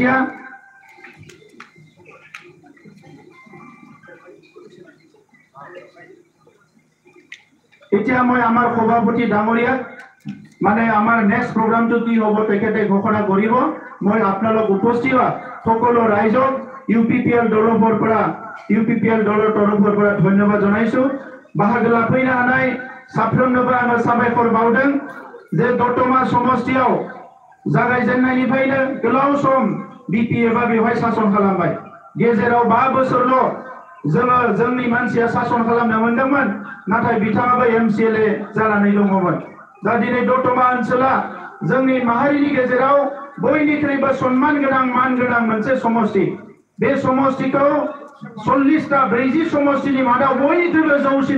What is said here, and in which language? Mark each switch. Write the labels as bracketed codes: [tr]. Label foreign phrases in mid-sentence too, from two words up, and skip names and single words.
[as] এতিয়া মই আমাৰ সভাপতি ডাঙৰীয়াক মানে আমাৰ নেক্সট প্ৰগ্ৰামটো কি হ'ব তেখেতে ঘোষণা কৰিব মই আপোনালোক উপস্থিত সকলো ৰাইজক ইউপিপিএল দলৰ তৰফৰ পৰা ধন্যবাদ জনাইছো [brx] বাহাগ লাফैनो हानाय साफ्रोमनोबो आङो साबायखर बावदों जे दतमा समष्टियाव जागायजेननायनिफ्रायनो गोलाव सम बिपिएफआ बेवहाय सासन खालामबाय गेजेराव 5 बोसोरल' जोङो जोंनि मानसिया सासन खालामनो मोनदोंमोन नाथाय बिथाङाबो एमसिएलए जानानै दङमोन दा दिनै दतमा ओनसोला जोंनि माहारिनि गेजेराव बयनिख्रुइबो सन्मान गोनां मान गोनां मोनसे समष्टि बे समष्टिखौ 40टा 40 समष्टिनि मादाव बयनिख्रुइबो जौसिन